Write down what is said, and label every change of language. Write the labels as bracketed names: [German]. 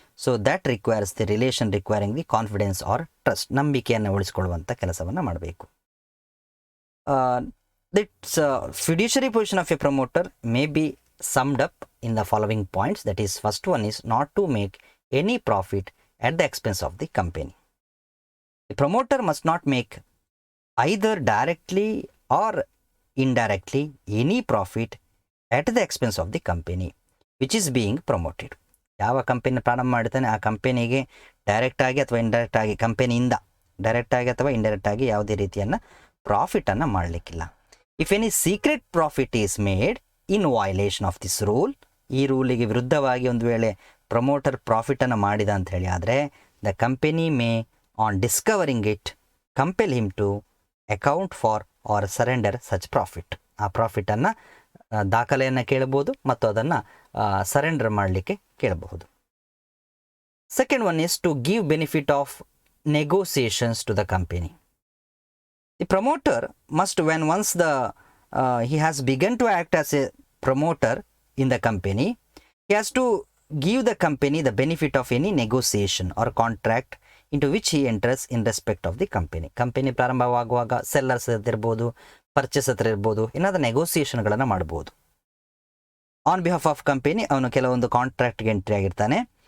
[English] so that requires the relation requiring the confidence or trust, [Kannada] ನಂಬಿಕೆಯನ್ನು ಉಳಿಸಿಕೊಳ್ಳುವಂಥ ಕೆಲಸವನ್ನು ಮಾಡಬೇಕು. [English] That's fiduciary position of a promoter may be summed up in the following points. That is, first one is not to make any profit at the expense of the company. The promoter must not make either directly or indirectly any profit at the expense of the company which is being promoted. [Kannada] ಯಾವ company ಪ್ರಾರಂಭ ಮಾಡ್ತಾನೆ ಆ ಕಂಪನಿಗೆ direct ಆಗಿ ಅಥವಾ indirect ಆಗಿ, ಕಂಪನಿಯಿಂದ direct ಆಗಿ ಅಥವಾ ಇಂಡೈರೆಕ್ಟ್ ಆಗಿ ಯಾವುದೇ ರೀತಿಯನ್ನು ಪ್ರಾಫಿಟನ್ನು ಮಾಡಲಿಕ್ಕಿಲ್ಲ. [English] if any secret profit is made in violation of this rule, [Kannada] ಈ ರೂಲಿಗೆ ವಿರುದ್ಧವಾಗಿ ಒಂದು ವೇಳೆ ಪ್ರಮೋಟರ್ ಪ್ರಾಫಿಟನ್ನು ಮಾಡಿದ ಅಂತ ಹೇಳಿ ಆದರೆ, [English] The company may on discovering it compel him to account for or surrender such profit. [Kannada] ಆ ಪ್ರಾಫಿಟನ್ನು ದಾಖಲೆಯನ್ನು ಕೇಳಬಹುದು ಮತ್ತು ಅದನ್ನು ಸರೆಂಡರ್ ಮಾಡಲಿಕ್ಕೆ ಕೇಳಬಹುದು. [English] Second one is to give benefit of negotiations to the company. The promoter must when once he has begun to act as a promoter in the company, he has to give the company the benefit of any negotiation or contract into which he enters in respect of the company. [Kannada] Company ಪ್ರಾರಂಭವಾಗುವಾಗ sellers ಇರ್ಬೋದು, purchase ಹತ್ರ ಇರ್ಬೋದು, ಏನಾದರೂ ನೆಗೋಸಿಯೇಷನ್ಗಳನ್ನು ಮಾಡ್ಬೋದು. [English] on behalf of company [Kannada] ಅವನು ಕೆಲವೊಂದು ಕಾಂಟ್ರಾಕ್ಟ್ಗೆ entry ಆಗಿರ್ತಾನೆ.